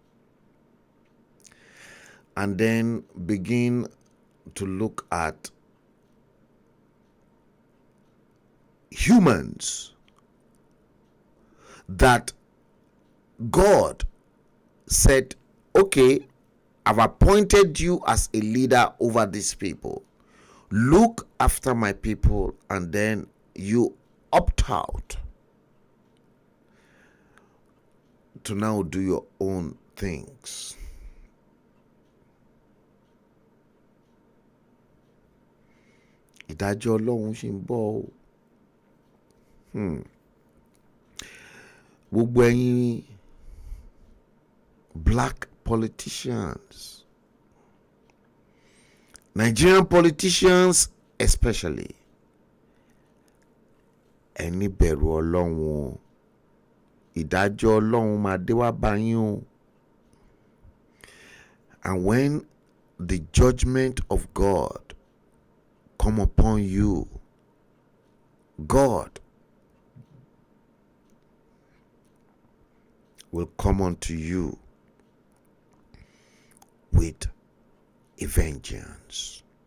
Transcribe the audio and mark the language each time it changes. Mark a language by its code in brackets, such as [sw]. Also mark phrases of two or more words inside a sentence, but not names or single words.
[en] and then begin to look at humans that God said, okay, I've appointed you as a leader over these people. Look after my people, and then you opt out to now do your own things. [yo] Ìdájọ́ Ọlọ́run ṣì ń bọ̀ o. Gbogbo ẹ̀yin [en] black politicians, Nigerian politicians especially, [yo] ẹni bẹ̀rù Ọlọ́run o. Ìdájọ́ Ọlọ́run máa dé wá bá yín o. [en] And when the judgment of God come upon you, God will come unto you with a vengeance.